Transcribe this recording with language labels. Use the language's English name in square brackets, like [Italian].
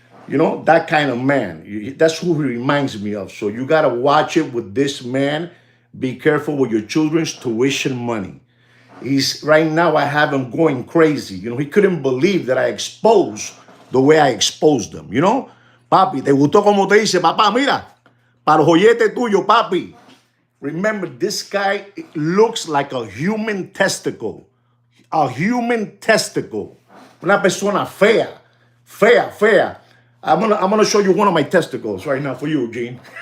[English] You know, that kind of man. That's who he reminds me of. So you got to watch it with this man. Be careful with your children's tuition money. He's right now, I have him going crazy. You know, he couldn't believe that I exposed the way I exposed them. You know, [Spanish] papi, ¿te gustó como te dice? Papá, mira, para el joyete tuyo, papi. [English] Remember, this guy looks like a human testicle. A human testicle. [Spanish] Una persona fea. Fea, fea. [English] I'm gonna show you one of my testicles right now for you, Eugene.